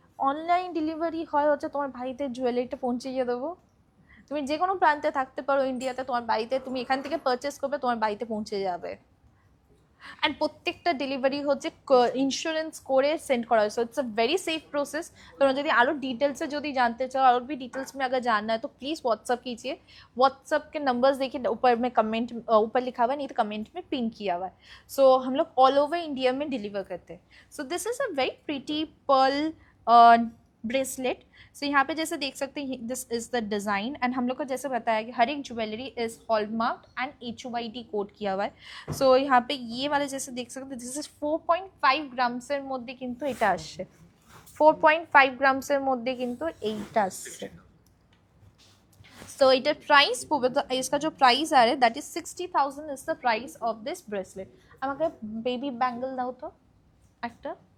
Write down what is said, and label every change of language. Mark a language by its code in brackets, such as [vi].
[bn] Online delivery হয় হচ্ছে তোমার বাড়িতে জুয়েলারিটা পৌঁছে দিয়ে দেবো। তুমি যে কোনো প্রান্তে থাকতে পারো ইন্ডিয়াতে, তোমার বাড়িতে তুমি এখান থেকে পারচেস করবে, তোমার বাড়িতে পৌঁছে যাবে। অ্যান্ড প্রত্যেকটা ডেলিভারি হচ্ছে ইন্স্যুরেন্স করে সেন্ড করা হয়। [en] So it's a very safe process. [bn] তোমরা যদি আরও ডিटेल्स से যদি जानते चाहो, [hi] और भी डिटेल्स में अगर जानना है तो प्लीज़ व्हाट्सअप कीजिए। व्हाट्सअप के नंबर्स देखिए ऊपर में कमेंट ऊपर लिखा हुआ है, नहीं तो कमेंट में पिन किया हुआ है। सो हम लोग ऑल ओवर इंडिया में डिलीवर करते हैं। [en] So this is a very pretty pearl bracelet. [hi] सो यहाँ पे जैसे देख सकते हैं this is the design and हम लोग को जैसे बताया कि हर एक jewellery is hallmark and HUID code किया हुआ है सो यहाँ पे ये वाले जैसे देख सकते हैं दिस इज [bn] 4.5 গ্রামসের মধ্যে কিন্তু এটা আসছে 4.5 গ্রামসের মধ্যে কিন্তু এইটা আসছে সো এটার প্রাইস পড়বে তো [hi] इसका जो प्राइस आ रहा है [en] that is 60,000 is the price of this bracelet [bn] আমাকে বেবি ব্যাঙ্গল দাও তো একটা